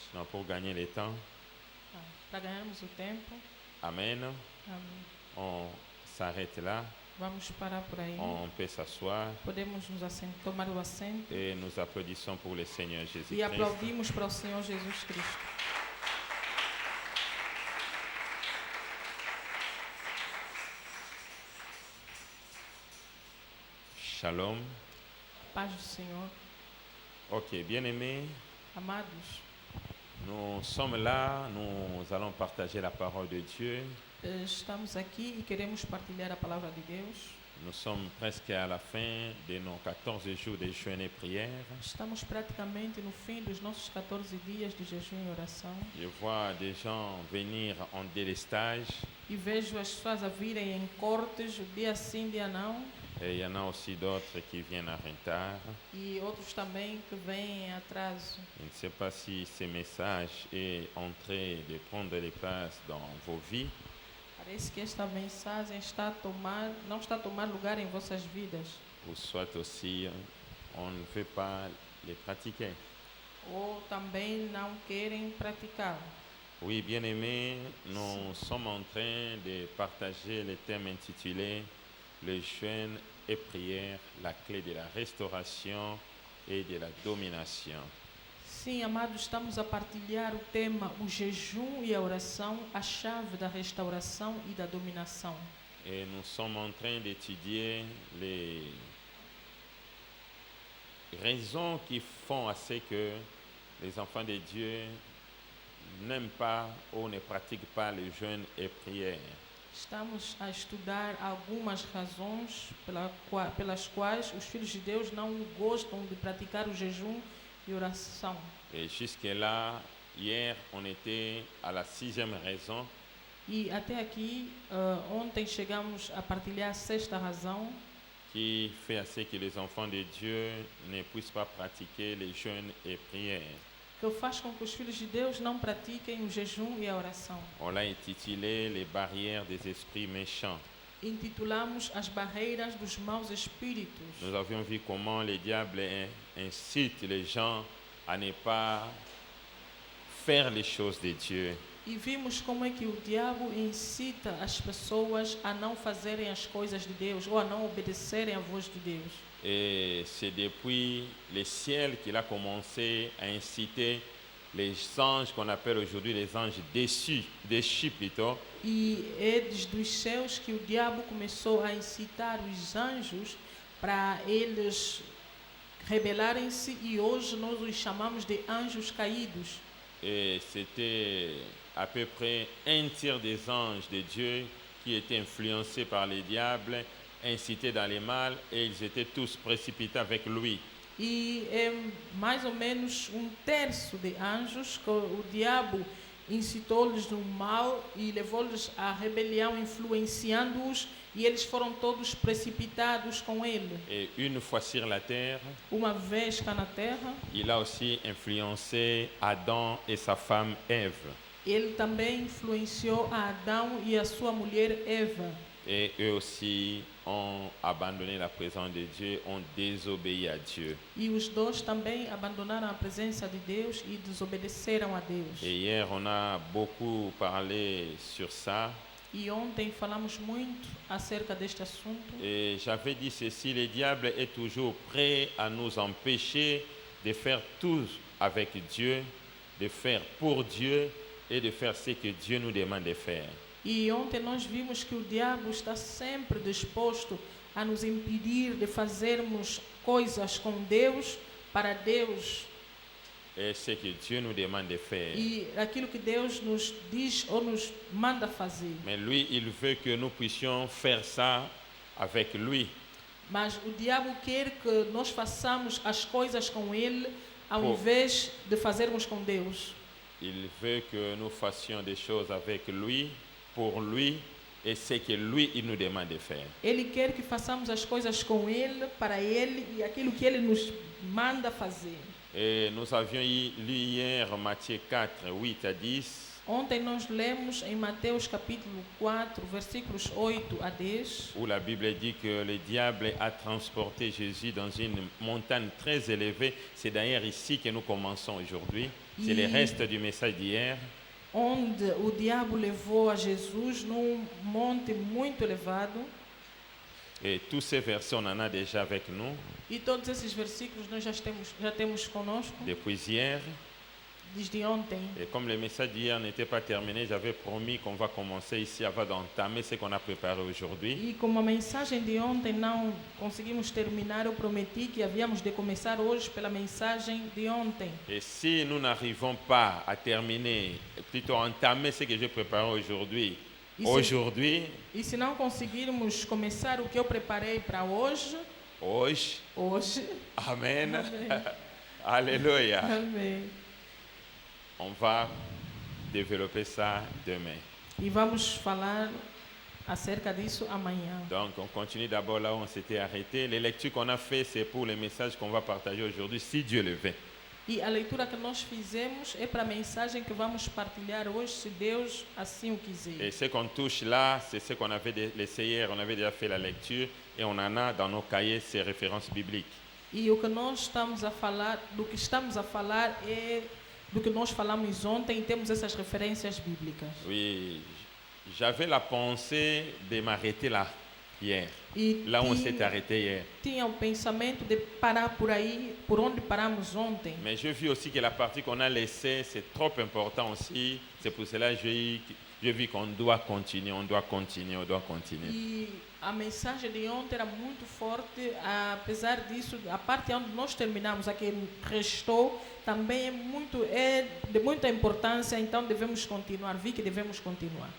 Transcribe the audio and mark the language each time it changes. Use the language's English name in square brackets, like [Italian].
[French] Non, pour gagner le temps, [Portuguese] para ganharmos o tempo. [French] Amen. [Portuguese] Amém. [French] On s'arrête là, [Portuguese] Vamos parar por aí. [French] on peut s'asseoir [Portuguese] Podemos nos tomar o assento [French] et nous applaudissons pour le Seigneur [Portuguese] e [French] Jésus-Christ. [Portuguese] aplaudimos para o Senhor Jesus Cristo. [French] Shalom. [Portuguese] Paz do Senhor. [French] Ok, bien-aimés, [Portuguese] Amados, [French] nous sommes là, nous allons partager la parole de Dieu. [Portuguese] estamos aqui e queremos partilhar a palavra de Deus. [French] Nous sommes presque à la fin de nos 14 jours de jeûne et prière. [Portuguese] Estamos praticamente no fim dos nossos 14 dias de jejum e oração. [French] Je vois des gens venir en délestage [Portuguese] E vejo as pessoas a virem em cortes, dia sim, dia não. [French] et il y en a aussi d'autres qui viennent en retard. [Portuguese] E outros também que vêm em atraso. [French] Je ne sais pas si ce message est en train de prendre les places dans vos vies, [Portuguese] Parece que esta mensagem está a tomar, não está a tomar lugar em vossas vidas. [French] ou soit aussi on ne veut pas les pratiquer. [Portuguese] Ou também não querem praticar. [French] Oui, bien-aimés, nous sommes en train de partager le thème intitulé Le jeûne et prière, la clé de la restauration et de la domination. [Portuguese] Sim, amados, estamos a partilhar o tema o jejum e a oração, a chave da restauração e da dominação. [French] Et nous sommes en train d'étudier les raisons qui font à ce que les enfants de Dieu n'aiment pas ou ne pratiquent pas le jeûne et prière. [Portuguese] Estamos a estudar algumas razões pelas quais os filhos de Deus não gostam de praticar o jejum e oração. [French] Et jusque-là, hier, on était à la 6e raison. [Portuguese] E até aqui, ontem chegamos a partilhar a sexta razão, [French] Qui fait à ce que les enfants de Dieu ne puissent pas pratiquer le jeûne et prière. [Portuguese] que faz com que os filhos de Deus não pratiquem o jejum e a oração. [French] On l'a intitulé Les barrières des esprits méchants. [Portuguese] Intitulamos as barreiras dos maus espíritos. [French] Nous avions vu comment le diable incite les gens à ne pas faire les choses de Dieu. [Portuguese] E vimos como é que o diabo incita as pessoas a não fazerem as coisas de Deus ou a não obedecerem à voz de Deus. [French] Et c'est depuis le ciel qu'il a commencé à inciter les anges qu'on appelle aujourd'hui les anges déchus plutôt, [Portuguese] E é desde os céus que o diabo começou a incitar os anjos para eles rebelarem-se e hoje nós os chamamos de anjos caídos. [French] et c'était à peu près un tiers des anges de Dieu qui étaient influencés par le diable, incités dans le mal, et ils étaient tous précipités avec lui. [Portuguese] E é mais ou menos um terço de anjos que o diabo incitou-lhes no mal e levou-lhes à rebelião, influenciando-os, e eles foram todos precipitados com ele. [French] Et une fois sur la terre, [Portuguese] Uma vez cá na terra, [French] il a aussi influencé Adam et sa femme Ève. [Portuguese] ele também influenciou a Adão e a sua mulher Eva. [French] Et eux aussi ont abandonné la présence de Dieu, ont désobéi à Dieu. [Portuguese] E os dois também abandonaram a presença de Deus e desobedeceram a Deus. [French] Et hier, on a beaucoup parlé sur ça. [Portuguese] E ontem falamos muito acerca deste assunto. [French] Et j'avais dit ceci, le diable est toujours prêt à nous empêcher de faire tout avec Dieu, de faire pour Dieu et de faire ce que Dieu nous demande de faire. [Portuguese] E ontem nós vimos que o diabo está sempre disposto a nos impedir de fazermos coisas com Deus, para Deus, [French] Et ce que Dieu nous demande de faire. [Portuguese] e aquilo que Deus nos diz ou nos manda fazer. [French] Mais lui, il veut que nous puissions faire ça avec lui. [Portuguese] Mas o diabo quer que nós façamos as coisas com Ele, ao Oh. invés de fazermos com Deus. [French] Il veut que nous fassions des choses avec lui, pour lui, et ce que lui, il nous demande de faire. [Portuguese] Ele quer que façamos as coisas com Ele, para Ele e aquilo que Ele nos manda fazer. [French] Et nous avions lu hier Matthieu 4, 8 à 10. [Portuguese] Ontem nós lemos em Mateus capítulo 4, versículos 8 a 10, [French] Où la Bible dit que le diable a transporté Jésus dans une montagne très élevée. C'est d'ailleurs ici que nous commençons aujourd'hui. C'est le reste du message d'hier. [Portuguese] onde o diabo levou a Jesus num monte muito elevado. [French] Et tous ces versets, on en a déjà avec nous [Portuguese] E todos esses versículos nós já temos conosco [French] depuis hier. [Portuguese] desde ontem. [French] Et comme le message d'hier n'était pas terminé, j'avais promis qu'on va commencer ici avant d'entamer ce qu'on a préparé aujourd'hui. [Portuguese] E como a mensagem de ontem não conseguimos terminar, eu prometi que havíamos de começar hoje pela mensagem de ontem. [French] Et si nous n'arrivons pas à terminer, plutôt à entamer ce que j'ai préparé aujourd'hui, [Portuguese] E se não conseguirmos começar o que eu preparei para hoje, [French] Amen, [Portuguese] Amém. [French] Alléluia, [Portuguese] Amém. [French] on va développer ça demain. [Portuguese] E vamos falar acerca disso amanhã. [French] Donc on continue d'abord là où on s'était arrêté. Les lectures qu'on a fait, c'est pour les messages qu'on va partager aujourd'hui, si Dieu le veut. [Portuguese] E a leitura que nós fizemos é para a mensagem que vamos partilhar hoje, se Deus assim o quiser. [French] Et ce qu'on touche là, c'est ce qu'on avait laissé hier, on avait déjà fait la lecture et on en a dans nos cahiers ces références bibliques. [Portuguese] E o que nós estamos a falar, do que estamos a falar é do que nós falamos ontem e temos essas referências bíblicas. [French] Oui, j'avais la pensée de m'arrêter là, hier, [Portuguese] E [French] là où on s'est arrêté hier. [Portuguese] tinha o pensamento de parar por aí, por onde paramos ontem. [French] Mais je vis aussi que la partie qu'on a laissée, c'est trop important aussi. C'est pour cela que je vis qu'on doit continuer, on doit continuer, on doit continuer. [Portuguese] E a mensagem de ontem era muito forte, apesar disso, a parte onde nós terminamos, a que restou, também é de muita importância, então devemos continuar, vi que devemos continuar.